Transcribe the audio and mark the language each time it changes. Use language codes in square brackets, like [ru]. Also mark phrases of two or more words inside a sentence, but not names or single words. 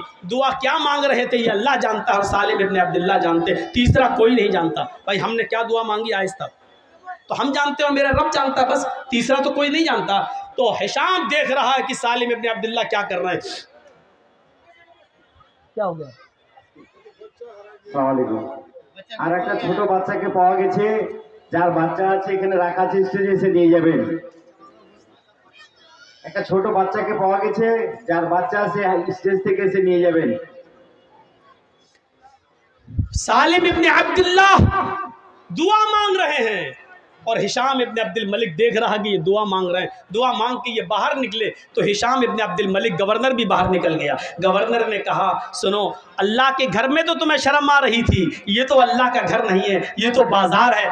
[ur] دعا کیا مانگ رہے تھے یہ اللہ جانتا ہے اور سالم ابن عبداللہ جانتے, تیسرا کوئی نہیں جانتا. بھائی ہم نے کیا دعا مانگی آہستہ تو ہم جانتے ہیں اور میرا رب جانتا ہے, بس تیسرا تو کوئی نہیں جانتا. تو ہشام دیکھ رہا ہے کہ سالم ابن عبداللہ کیا کر رہے ہیں. کیا ہو گیا؟ [ar] السلام عليكم. [bn] আর একটা ছোট বাচ্চাকে পাওয়া গেছে, যার বাচ্চা আছে এখানে রাখা আছে, স্টেজে এসে নিয়ে যাবেন. একটা ছোট বাচ্চাকে পাওয়া গেছে, যার বাচ্চা আছে স্টেজ থেকে এসে নিয়ে যাবেন. [ur] سالم ابن عبداللہ دعا مانگ رہے ہیں اور ہشام ابن عبد الملک دیکھ رہا کہ یہ دعا مانگ رہے ہیں. دعا مانگ کے یہ باہر نکلے تو ہشام ابن عبد الملک گورنر بھی باہر نکل گیا. گورنر نے کہا سنو, اللہ کے گھر میں تو تمہیں شرم آ رہی تھی, یہ تو اللہ کا گھر نہیں ہے, یہ تو بازار ہے.